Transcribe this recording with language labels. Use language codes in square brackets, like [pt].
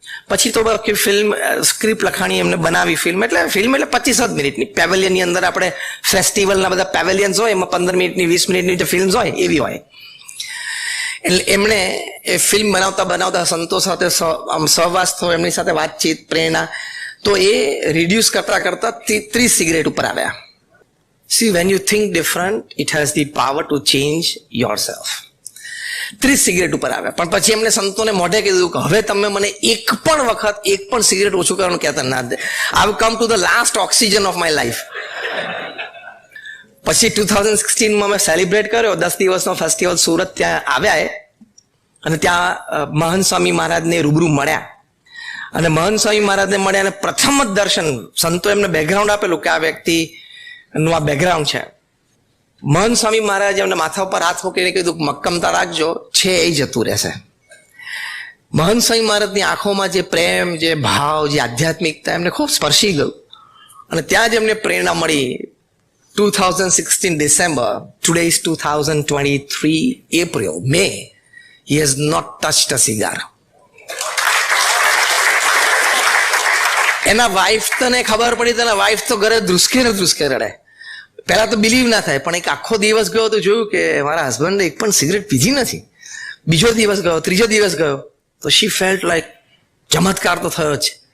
[gu] પછી તો film script લખાણી, એમને બનાવી ફિલ્મ. એટલે ફિલ્મ એટલે 25 મિનિટની, પેવેલિયનની અંદર આપણે ફેસ્ટિવલના બધા પેવેલિયન્સ હોય, એમાં 15 મિનિટની 20 મિનિટની જે ફિલ્મ્સ હોય એવી હોય. એટલે એમણે એ ફિલ્મ બનાવતા સંતો સાથે સહવાસ થયો, એમની સાથે વાતચીત, પ્રેરણા. તો એ રિડ્યુસ કરતા 30 સિગરેટ ઉપર આવ્યા. [en] See, when you think different, it has the power to change yourself. [gu] 30 cigarette ઉપર આવ્યા. પણ પછી એમને સંતોને મોઢે કીધું કે હવે તમે મને એક પણ વખત એક પણ સિગરેટ ઓછું કરવાનું કહેતા ના દે. [en] I will come to the last oxygen of my life. [gu] પછી 2016માં મેં સેલિબ્રેટ કર્યો 10 દિવસનો ફેસ્ટિવલ. સુરત ત્યાં આવ્યા અને ત્યાં મહંત સ્વામી મહારાજને રૂબરૂ મળ્યા. અને મહંત સ્વામી મહારાજને મળ્યા અને પ્રથમ જ દર્શન, સંતો એમને બેકગ્રાઉન્ડ આપેલું કે આ વ્યક્તિનું આ બેકગ્રાઉન્ડ છે. મહંત સ્વામી મહારાજે એમને માથા ઉપર હાથ મૂકીને કીધું મક્કમતા રાખજો, છે એ જતું રહેશે. મહંત સ્વામી મહારાજની આંખોમાં જે પ્રેમ, જે ભાવ, જે આધ્યાત્મિકતા એમને ખૂબ સ્પર્શી ગયું. અને ત્યાં જ એમને પ્રેરણા મળી. [en] 2016 December, today is 2023 April, May. He has not touched a cigar. [gu] એના વાઇફ તને ખબર પડી, તેના વાઇફ તો ઘરે ધ્રુસકે રડે. પહેલા તો બિલીવ ના થાય, પણ એક આખો દિવસ ગયો તો જોયું કે મારા હસબન્ડે એક પણ સિગરેટ પીધી નથી. બીજો દિવસ ગયો, ત્રીજો દિવસ ગયો, તો [en] she felt like [gu] ચમત્કાર તો થયો છે.